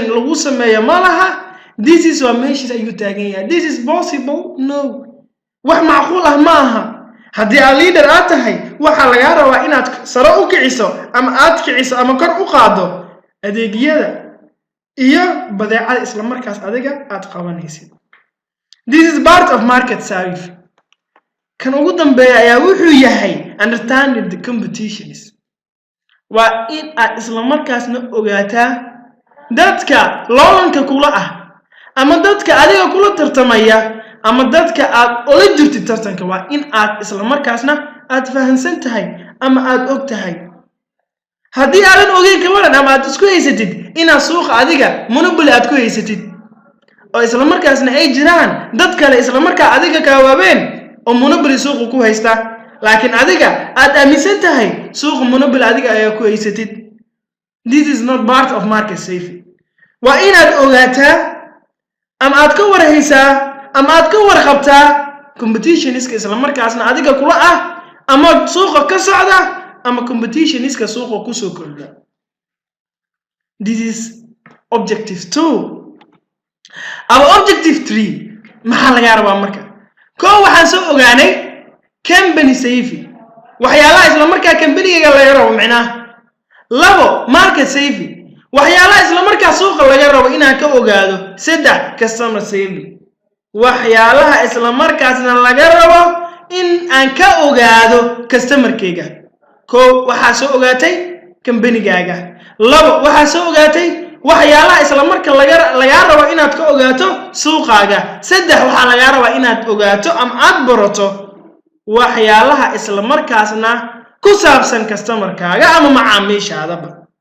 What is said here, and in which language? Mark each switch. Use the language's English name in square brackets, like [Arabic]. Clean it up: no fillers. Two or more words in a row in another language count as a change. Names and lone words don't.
[Somali] lagu sameeyo ma laha [English] this is what [Somali] meeshiisa ayuu taagan yahay [English] this is possible no [Somali] wax macquul ah ma aha haddii aad leader aad tahay waxa laga rabaa inaad sare u kiciso ama aad kiciso ama kor u qaado adeegyada iyo badeecada isla markaas adiga aad qabanaysid [English] this is part of market service [Somali] kan ugu dambeeya ayaa wuxuu yahay [English] understanding the competitions [Somali] waa in aad isla markaasna ogaataa dadka loolanka kula ah ama dadka adiga kula tartamaya ama dadka aad ola jirtid tartanka waa in aad isla markaasna aad fahansan tahay ama aad og tahay haddii aadan ogeyn ka waran ama aad isku haysatid inaad suuqa adiga monopoly aad ku haysatid oo isla markaasna ay jiraan dad kale isla markaa adiga ka waabeen oo monopoly suuqa ku haysta laakiin adiga aad aaminsan tahay suuqa monopoly adiga ayaa ku haysatid [English] this is not part of market safety [Somali] waa inaad ogaataa ama aad ka warhaysaa ama aad ka warqabtaa competitioniska isla markaasna adiga kula ah ama suuqa ka socda ama competitioniska suuqa ku soo kordha [English] This is objective 2. Our objective 3 [Somali] maxaa laga rabaa marka koo waxaan soo ogaanay [English] company safety [Somali] waxyaalaha isla markaa company-ga laga rabo macnaha labo [English] market safety [Somali] waxyaalaha isla markaa suuqa laga rabo inaan ka ogaado saddex [English] customer safety [Somali] waxyaalaha isla markaasna laga rabo in aan ka ogaado customer-kayga koo waxaa soo ogaatay company-gaaga labo waxaa soo ogaatay waxyaalaha isla marka laga rabo inaad ka ogaato suuqaaga saddex waxaa laga rabaa inaad ogaato ama aad barato waxyaalaha isla markaasna ku saabsan customer-kaaga ama macaamiishaadaba